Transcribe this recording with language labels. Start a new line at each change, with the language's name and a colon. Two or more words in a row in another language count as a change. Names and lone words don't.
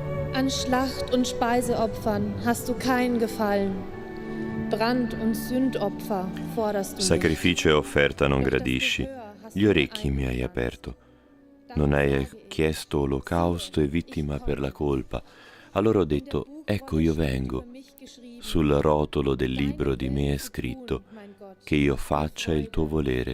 German: An Schlacht- und Speiseopfern hast du keinen Gefallen. Brand- und Sündopfer forderst du nicht.
Italian: Sacrificio e offerta non gradisci, gli orecchi mi hai aperto. Non hai chiesto olocausto e vittima per la colpa. Allora ho detto, ecco io vengo. Sul rotolo del libro di me è scritto, che io faccia il tuo volere.